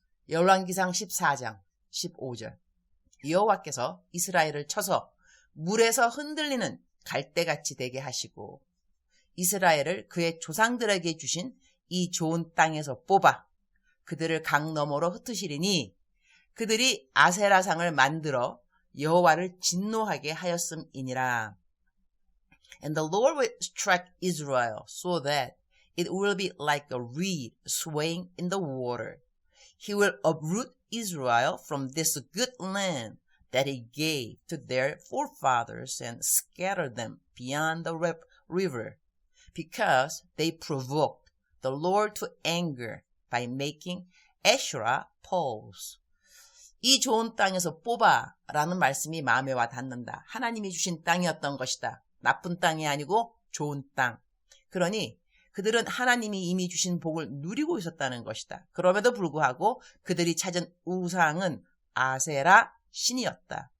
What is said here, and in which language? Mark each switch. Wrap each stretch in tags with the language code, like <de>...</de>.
<ko>열왕기상 14장 15절 여호와께서 이스라엘을 쳐서 물에서 흔들리는 갈대같이 되게 하시고 이스라엘을 그의 조상들에게 주신 이 좋은 땅에서 뽑아 그들을 강 너머로 흩으시리니 그들이 아세라상을 만들어 여호와를 진노하게 하였음이니라.</ko> <en>And the Lord will strike Israel so that it will be like a reed swaying in the water. He will uproot Israel from this good land that he gave to their forefathers and scatter them beyond the river, because they provoked the Lord to anger by making Asherah poles.</en> <ko>이 좋은 땅에서 뽑아 라는 말씀이 마음에 와 닿는다. 하나님이 주신 땅이었던 것이다. 나쁜 땅이 아니고 좋은 땅. 그러니 그들은 하나님이 이미 주신 복을 누리고 있었다는 것이다. 그럼에도 불구하고 그들이 찾은 우상은 아세라 신이었다.</ko>